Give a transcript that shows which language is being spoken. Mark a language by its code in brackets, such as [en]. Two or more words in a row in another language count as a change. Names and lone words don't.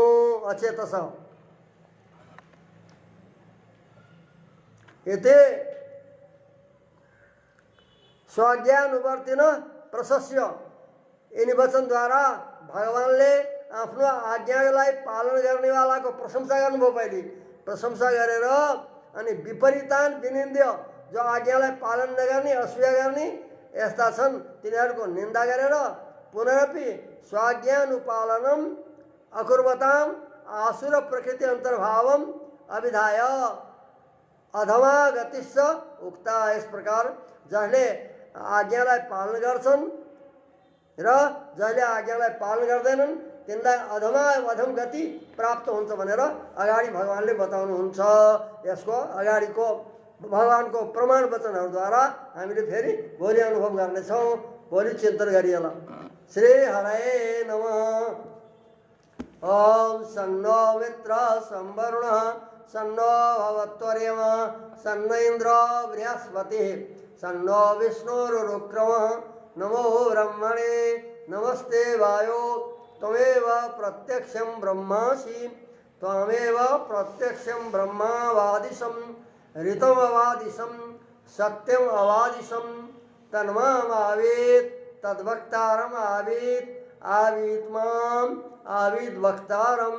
[sa] अचेतस यते स्वज्ञानुवर्तिन प्रशस्य, [ne] यिनी वचनद्वारा भगवानले आफ्नो आज्ञालाई पालन गर्नेवालाको प्रशंसा गर्नुभयो। पहिले प्रशंसा गरेर अनि [sa] विपरीतान विनिन्द्य, [ne] जो आज्ञालाई पालन नगर्ने असूया गर्ने यस्ता छन् तिनीहरूको निन्दा गरेर [sa] पुनरपि स्वाज्ञानुपालनम अकुर्वताम आसुर प्रकृति अन्तर्भावम अभिधाय अधमा गतिश्च उक्ता। [ne] यस प्रकार जसले आज्ञालाई पालन गर्छन् र जसले आज्ञालाई पालन गर्दैनन् तिनलाई अधम गति प्राप्त हुन्छ भनेर अगाडि भगवानले बताउनुहुन्छ। यसको अगाडिको भगवानको प्रमाण वचनहरूद्वारा हामीले फेरि भोलि अनुभव गर्नेछौँ, भोलि चिन्तन गरिएला। [sa] श्री हरये नमः। ओम सन्नो मित्र संवरुणः सन्नो भवत्वर्यमा सन्न इन्द्र बृहस्पतिः सन्नो विष्णुरुक्रमः नमो ब्रह्मणे नमस्ते वायो त्वमेव प्रत्यक्षं ब्रह्मासि त्वमेव प्रत्यक्षं ब्रह्मावादिशं ऋतमवादिशं सत्यम अवादिशं तन्मामावेत् तद्वक्तारम् आवेत् आवीत् माम् आवीत् वक्तारम्।